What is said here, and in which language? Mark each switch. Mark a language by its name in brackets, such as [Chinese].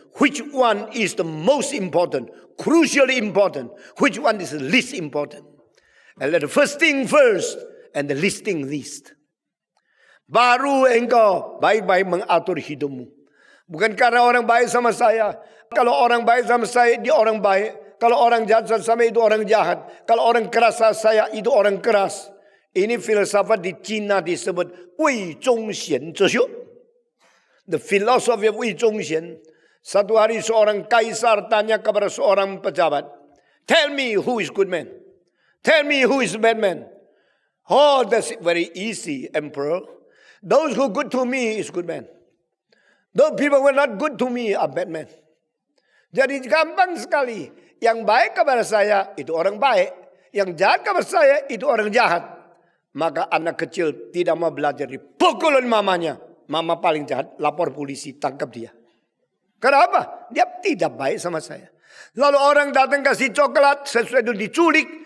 [English] which one is the most important, crucially important, which one is the least important. And let the first thing first, and the least thing least. [Indonesian] Baru engkau baik-baik mengatur hidupmu. Bukan karena orang baik sama saya. Kalau orang baik sama saya, dia orang baik. Kalau orang jahat sama saya, itu orang jahat. Kalau orang keras sama saya, itu orang keras. Ini filsafat di Cina disebut Wei Zhongxian Zheshou. [English] The philosophy of Wei Zhongxian. [Indonesian] Satu hari seorang kaisar tanya kepada seorang pejabat, [English] tell me who is good man. Tell me who is bad man. Oh, that's very easy, emperor. Those who good to me is good man. Those people who are not good to me are bad men. [Indonesian] Jadi gampang sekali. Yang baik kepada saya itu orang baik. Yang jahat kepada saya itu orang jahat. Maka anak kecil tidak mau belajar, dipukulin mamanya. Mama paling jahat, lapor polisi, tangkap dia. Kenapa? Dia tidak baik sama saya. Lalu orang datang kasih coklat, sesuai itu diculik.